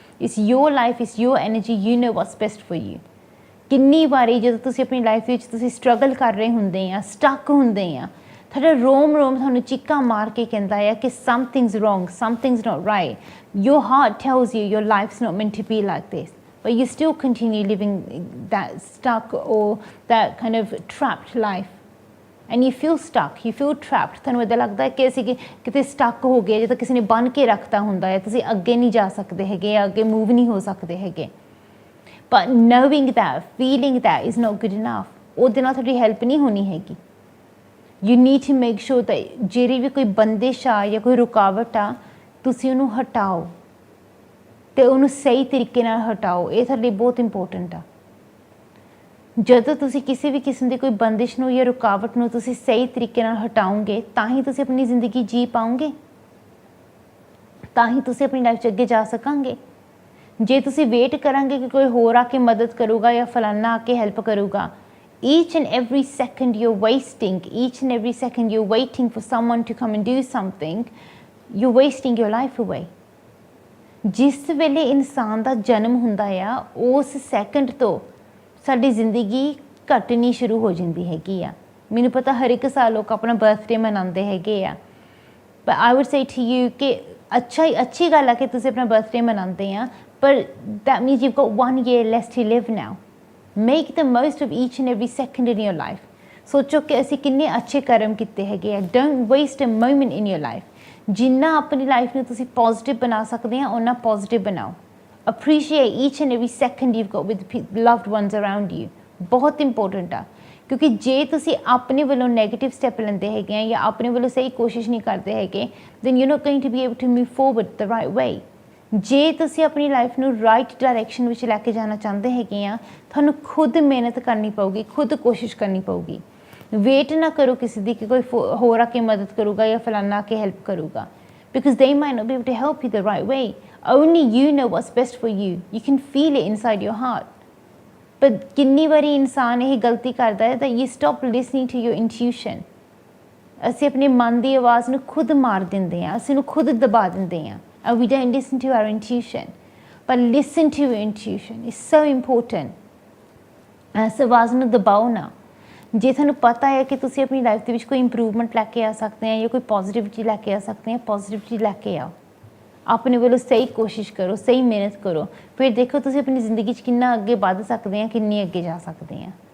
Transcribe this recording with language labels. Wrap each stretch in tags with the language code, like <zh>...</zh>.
<en>It's your life, it's your energy, you know what's best for you.</en> <pa>ਕਿੰਨੀ ਵਾਰੀ ਜਦੋਂ ਤੁਸੀਂ ਆਪਣੀ ਲਾਈਫ ਵਿੱਚ ਤੁਸੀਂ ਸਟਰਗਲ ਕਰ ਰਹੇ ਹੁੰਦੇ ਆ, ਸਟਕ ਹੁੰਦੇ ਆ, ਤੁਹਾਡਾ ਰੋਮ ਤੁਹਾਨੂੰ ਚੀਕਾਂ ਮਾਰ ਕੇ ਕਹਿੰਦਾ ਆ</pa> <en>ਕਿ something's wrong, something's not right, your heart tells you your life's not meant to be like this, but you still continue living that stuck or that kind of trapped life, and you feel stuck, you feel trapped।</en> <pa>ਤੁਹਾਨੂੰ ਇੱਦਾਂ ਲੱਗਦਾ ਕਿ ਅਸੀਂ ਕਿਤੇ stuck ਹੋ ਗਏ, ਜਦੋਂ ਕਿਸੇ ਨੇ ਬੰਨ੍ਹ ਕੇ ਰੱਖਤਾ ਹੁੰਦਾ ਹੈ, ਤੁਸੀਂ ਅੱਗੇ ਨਹੀਂ ਜਾ ਸਕਦੇ ਹੈਗੇ, ਅੱਗੇ ਮੂਵ ਨਹੀਂ ਹੋ ਸਕਦੇ ਹੈਗੇ।</pa> <en>but knowing that, feeling that is not good enough,</en> <pa>ਉਹਦੇ ਨਾਲ ਤੁਹਾਡੀ ਹੈਲਪ ਨਹੀਂ ਹੋਣੀ ਹੈਗੀ।</pa> <en>you need to make sure that</en> <pa>ਜਿਹੜੀ ਵੀ ਕੋਈ ਬੰਦਿਸ਼ ਆ ਜਾਂ ਕੋਈ ਰੁਕਾਵਟ ਆ, ਤੁਸੀਂ ਉਹਨੂੰ ਹਟਾਓ ਅਤੇ ਉਹਨੂੰ ਸਹੀ ਤਰੀਕੇ ਨਾਲ ਹਟਾਓ। ਇਹ ਤੁਹਾਡੇ ਲਈ ਬਹੁਤ ਇੰਪੋਰਟੈਂਟ ਆ। ਜਦੋਂ ਤੁਸੀਂ ਕਿਸੇ ਵੀ ਕਿਸਮ ਦੀ ਕੋਈ ਬੰਦਿਸ਼ ਨੂੰ ਜਾਂ ਰੁਕਾਵਟ ਨੂੰ ਤੁਸੀਂ ਸਹੀ ਤਰੀਕੇ ਨਾਲ ਹਟਾਓਗੇ, ਤਾਂ ਹੀ ਤੁਸੀਂ ਆਪਣੀ ਜ਼ਿੰਦਗੀ ਜੀ ਪਾਓਗੇ, ਤਾਂ ਹੀ ਤੁਸੀਂ ਆਪਣੀ ਲਾਈਫ 'ਚ ਅੱਗੇ ਜਾ ਸਕਾਂਗੇ। ਜੇ ਤੁਸੀਂ ਵੇਟ ਕਰਾਂਗੇ ਕਿ ਕੋਈ ਹੋਰ ਆ ਕੇ ਮਦਦ ਕਰੂਗਾ ਜਾਂ ਫਲਾਨਾ ਆ ਕੇ ਹੈਲਪ ਕਰੂਗਾ,</pa> <en>each and every second you're wasting, each and every second you're waiting for someone to come and do something, you're wasting your life away।</en> <pa>ਜਿਸ ਵੇਲੇ ਇਨਸਾਨ ਦਾ ਜਨਮ ਹੁੰਦਾ ਆ, ਉਸ ਸੈਕਿੰਡ ਤੋਂ ਸਾਡੀ ਜ਼ਿੰਦਗੀ ਘਟਣੀ ਸ਼ੁਰੂ ਹੋ ਜਾਂਦੀ ਹੈਗੀ ਆ। ਮੈਨੂੰ ਪਤਾ ਹਰ ਇੱਕ ਸਾਲ ਲੋਕ ਆਪਣਾ ਬਰਥਡੇ ਮਨਾਉਂਦੇ ਹੈਗੇ ਆ, ਪਰ</pa> <en>I would say to you</en> <pa>ਕਿ ਅੱਛੀ ਗੱਲ ਆ ਕਿ ਤੁਸੀਂ ਆਪਣਾ ਬਰਥਡੇ ਮਨਾਉਂਦੇ ਆ, ਪਰ</pa> <en>That means you got 1 year less to live now। Make the most of each and every second in your life.</en> <pa>ਸੋਚੋ ਕਿ ਅਸੀਂ ਕਿੰਨੇ ਅੱਛੇ ਕਰਮ ਕੀਤੇ ਹੈਗੇ ਆ।</pa> <en>Don't waste a moment in your life.</en> <pa>ਜਿੰਨਾ ਆਪਣੀ ਲਾਈਫ ਨੂੰ ਤੁਸੀਂ ਪੋਜ਼ੀਟਿਵ ਬਣਾ ਸਕਦੇ ਆ, ਓਨਾ ਪੋਜ਼ੀਟਿਵ ਬਣਾਓ।</pa> <en>appreciate each and every second you've got with loved ones around you।</en> <pa>ਬਹੁਤ ਇੰਪੋਰਟੈਂਟ ਆ, ਕਿਉਂਕਿ ਜੇ ਤੁਸੀਂ ਆਪਣੇ ਵੱਲੋਂ ਨੈਗੇਟਿਵ ਸਟੈਪ ਲੈਂਦੇ ਹੈਗੇ ਆ ਜਾਂ ਆਪਣੇ ਵੱਲੋਂ ਸਹੀ ਕੋਸ਼ਿਸ਼ ਨਹੀਂ ਕਰਦੇ ਹੈਗੇ,</pa> <en>then you're not going to be able to move forward the right way।</en> <pa>ਜੇ ਤੁਸੀਂ ਆਪਣੀ ਲਾਈਫ ਨੂੰ ਰਾਈਟ ਡਾਇਰੈਕਸ਼ਨ ਵਿੱਚ ਲੈ ਕੇ ਜਾਣਾ ਚਾਹੁੰਦੇ ਹੈਗੇ ਆ, ਤੁਹਾਨੂੰ ਖੁਦ ਮਿਹਨਤ ਕਰਨੀ ਪਊਗੀ, ਖੁਦ ਕੋਸ਼ਿਸ਼ ਕਰਨੀ ਪਊਗੀ। ਵੇਟ ਨਾ ਕਰੋ ਕਿਸੇ ਦੀ ਕਿ ਕੋਈ ਹੋਰ ਆ ਕੇ ਮਦਦ ਕਰੂਗਾ ਜਾਂ ਫਲਾਨਾ ਆ ਕੇ ਹੈਲਪ ਕਰੂਗਾ,</pa> <en>because they might not be able to help you the right way। only you know what's best for you। you can feel it inside your heart। but</en> <pa>ਕਿੰਨੀ ਵਾਰੀ ਇਨਸਾਨ ਇਹ ਗਲਤੀ ਕਰਦਾ ਹੈ</pa> <en>that you stop listening to your intuition।</en> <pa>ਅਸੀਂ ਆਪਣੇ ਮਨ ਦੀ ਆਵਾਜ਼ ਨੂੰ ਖੁਦ ਮਾਰ ਦਿੰਦੇ ਹਾਂ, ਅਸੀਂ ਨੂੰ ਖੁਦ ਦਬਾ ਦਿੰਦੇ ਹਾਂ,</pa> <en>and we don't listen to our intuition। but listen to your intuition is so important।</en> <pa>ਇਸ ਆਵਾਜ਼ ਨੂੰ ਦਬਾਓ ਨਾ। ਜੇ ਤੁਹਾਨੂੰ ਪਤਾ ਹੈ ਕਿ ਤੁਸੀਂ ਆਪਣੀ ਲਾਈਫ ਦੇ ਵਿੱਚ ਕੋਈ ਇੰਪਰੂਵਮੈਂਟ ਲੈ ਕੇ ਆ ਸਕਦੇ ਆ ਜਾਂ ਕੋਈ ਪੋਜ਼ੀਟਿਵਿਟੀ ਲੈ ਕੇ ਆ ਸਕਦੇ ਆ, ਪੋਜ਼ੀਟਿਵਿਟੀ ਲੈ ਕੇ ਆਓ। ਆਪਣੇ ਵੱਲੋਂ ਸਹੀ ਕੋਸ਼ਿਸ਼ ਕਰੋ, ਸਹੀ ਮਿਹਨਤ ਕਰੋ, ਫਿਰ ਦੇਖੋ ਤੁਸੀਂ ਆਪਣੀ ਜ਼ਿੰਦਗੀ 'ਚ ਕਿੰਨਾ ਅੱਗੇ ਵੱਧ ਸਕਦੇ ਆ, ਕਿੰਨੀ ਅੱਗੇ ਜਾ ਸਕਦੇ ਆ।</pa>